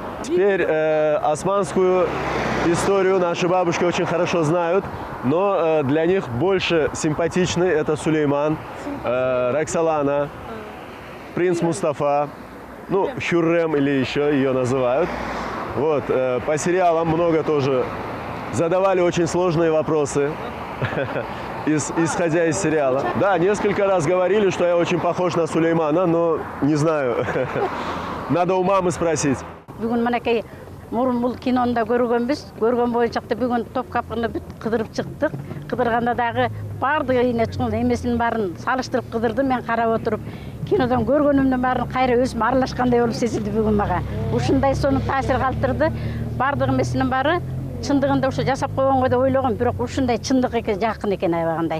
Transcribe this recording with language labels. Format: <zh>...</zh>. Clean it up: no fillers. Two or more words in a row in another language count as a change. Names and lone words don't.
<ru>Теперь османскую историю наши бабушки очень хорошо знают, но для них больше симпатичны это Сулейман, Роксолана, принц Мустафа, ну, Хюррем или еще ее называют. Вот, по сериалам много тоже задавали очень сложные вопросы, исходя из сериала. Да, несколько раз говорили, что я очень похож на Сулеймана, но не знаю. Надо у мамы спросить.</ru> <ky>Мурун бул кинонда көргөнбүз. Көргөн боюнчакта бүгүн Топкапыны бүт кыдырып чыктык. Кыдырганда дагы бардыгы ийне чыгып эмесин баарын салыштырып кыдырдым. Мен карап отуруп, кинодон көргөнүмдүн баарын кайра өзүм аралашкандай болуп сезилди бүгүн мага. Ушундай сонун таасир калтырды. Бардыгы эмесинин баары чындыгында ушу жасап койгонго да ойлогом, бирок ушундай чындык экен, жакын экен аябагандай.</ky>